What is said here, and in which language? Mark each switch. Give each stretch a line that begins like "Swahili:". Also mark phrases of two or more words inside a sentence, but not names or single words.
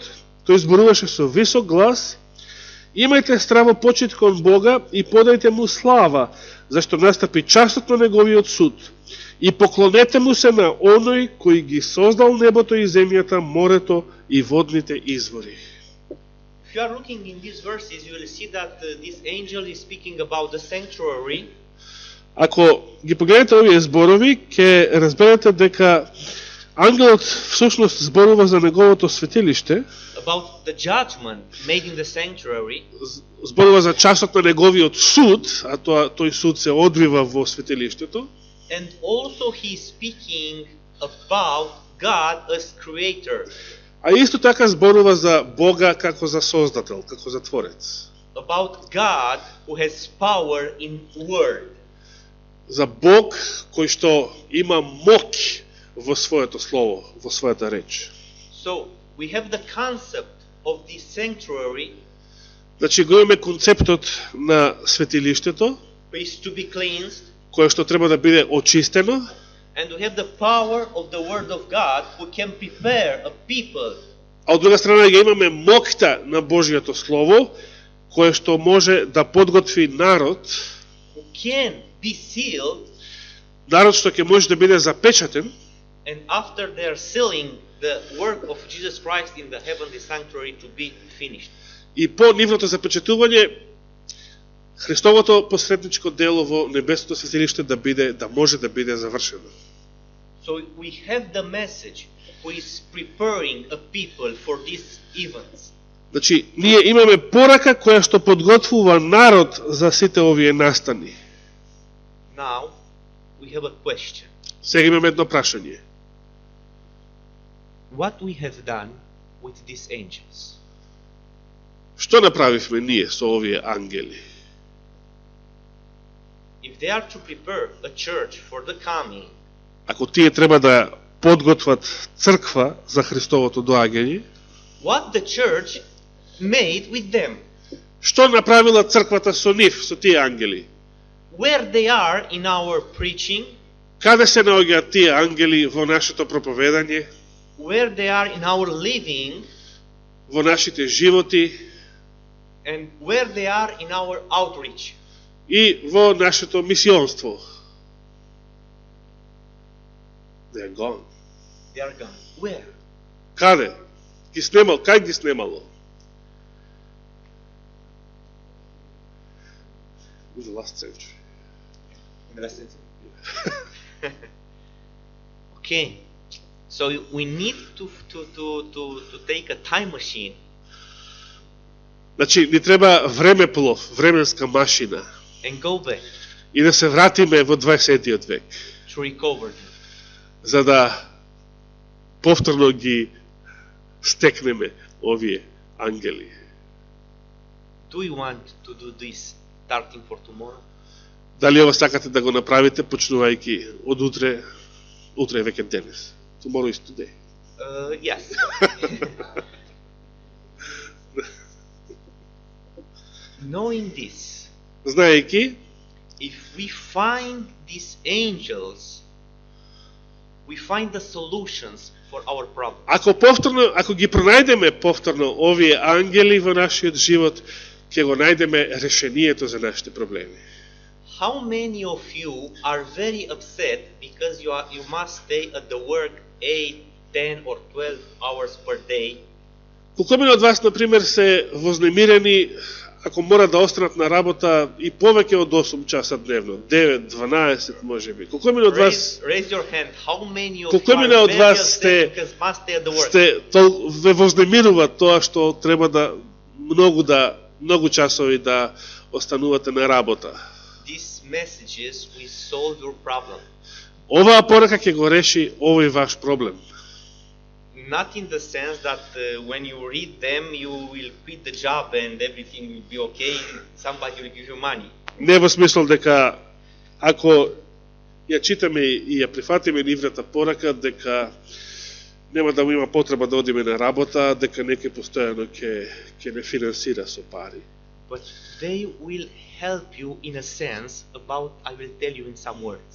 Macedonian: Тој зборуваше со висок глас: имајте страво почит кон Бога и подајте му слава, зашто настапи часот на неговиот суд. И поклонете му се на оној кој ги создал небото и земјата, морето и водните извори.
English: If you are looking in these verses, you will see that this angel is speaking about the sanctuary.
Macedonian: Ако ги погледнете овие зборови, ќе разберете дека ангелот всушност зборува за неговото светилиште,
English: About the judgment made in the sanctuary,
Macedonian: зборува за часот на неговиот суд, а тој суд се одвива во светилиштето.
English: and also he is speaking about God as creator,
Macedonian: А исто така зборува за Бога како за создател, како за творец.
English: about God who has power in word.
Macedonian: За Бог кој што има моќ во своето слово, во својата реч.
English: So we have the concept of this sanctuary
Macedonian: Значи го имаме концептот на светилиштето,
English: is to be cleansed,
Macedonian: кое што треба да биде очистено,
English: and we have the power of the word of God who can prepare a people
Macedonian: а од друга страна ја имаме моќта на Божјото слово, кое што може да подготви народ,
English: who can be sealed,
Macedonian: народ што ќе може да биде запечатен,
English: and after they are sealing the work of Jesus Christ in the heavenly sanctuary to be finished.
Macedonian: и по нивното запечатување Христовото посредничко дело во небесното светилиште да може да биде завршено.
English: So we have the message who is preparing a people for these events.
Macedonian: Значи, ние имаме порака која што подготвува народ за сите овие настани.
English: Now we have a question.
Macedonian: Сега имаме едно прашање.
English: What we have done with these angels?
Macedonian: Што направивме ние со овие ангели?
English: If they are to prepare a church for the coming,
Macedonian: Ако тие треба да подготват црква за Христовото доаѓање,
English: what the church made with them?
Macedonian: што направила црквата со нив, со тие ангели?
English: Where they are in our preaching,
Macedonian: Каде се наоѓаат тие ангели во нашето проповедање,
English: where they are in our living,
Macedonian: во нашите животи
English: and where they are in our outreach.
Macedonian: и во нашето мисионство?
English: They are gone. They are gone. Where?
Macedonian: Каде? Ги снемал, кај ги снемало?
English: In the last century. Okay. So we need to take a time machine
Macedonian: Значи, ни треба времеплов, временска машина
English: and go back
Macedonian: и да се вратиме во 20-тиот век,
English: to recover them.
Macedonian: за да повторно ги стекнеме овие ангели.
English: Do you want to do this starting for tomorrow?
Macedonian: Дали ова сакате да го направите, почнувајќи од утре, утре е веќе денес.
English: Tomorrow is today. Yes. Knowing this,
Macedonian: Знаејќи,
English: if we find these angels, we find the solutions for our problems.
Macedonian: ако ги пронајдеме повторно овие ангели во нашиот живот, ќе го најдеме решението за нашите проблеми.
English: How many of you are very upset because you must stay at the work 8, 10 or 12 hours per day?
Macedonian: Колку мина од вас, например, се вознемирени ако мора да останат на работа и повеќе од 8 часа дневно, 9, 12 можеби. Колку мина од вас
English: Raise your hand. How many of
Macedonian: Колку
English: you
Macedonian: мина
English: are
Macedonian: од
English: very
Macedonian: вас
English: upset because must stay at the work?
Macedonian: ве вознемирува тоа што треба да многу часови да останувате на работа?
English: These messages will solve your problem.
Macedonian: Оваа порака ќе го реши овој ваш проблем.
English: Not in the sense that when you read them you will quit the job and everything will be okay, somebody will give you money.
Macedonian: Не во смисол дека ако ја читаме и ја прифатиме нивната порака, дека нема да има потреба да одиме на работа, дека некој постојано ќе не финансира со пари.
English: But they will help you in a sense about, I will tell you in some words.